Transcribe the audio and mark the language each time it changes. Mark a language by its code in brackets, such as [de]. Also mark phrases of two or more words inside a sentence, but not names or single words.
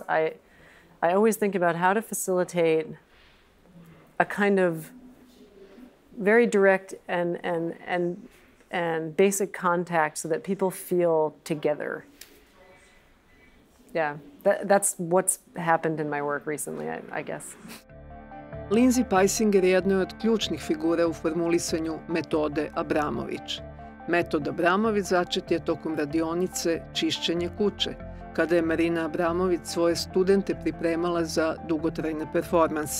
[en] I always think about how to facilitate a kind of very direct and basic contact so that people feel together. Yeah, that's what's happened in my work recently, I guess. [sr] Linzi Pajsinger je jedna od ključnih figura u formulisanju Metode Abramović. Metod Abramović začet je tokom radionice Čišćenje kuće, kada je Marina Abramović svoje studente pripremala za dugotrajne performanse.